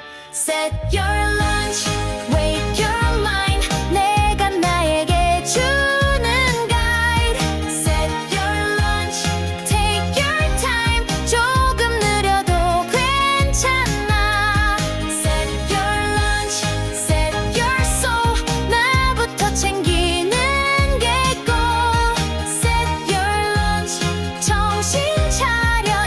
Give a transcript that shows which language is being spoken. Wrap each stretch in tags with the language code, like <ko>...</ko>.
<en>Set your lunch, wake your mind.</en> <ko>내가 나에게 주는 guide.</ko> <en>Set your lunch, take your time.</en> <ko>조금 느려도 괜찮아.</ko> <en>Set your lunch, set your soul.</en> <ko>나부터 챙기는 게 꼭.</ko> <en>Set your lunch,</en> <ko>정신 차려.</ko>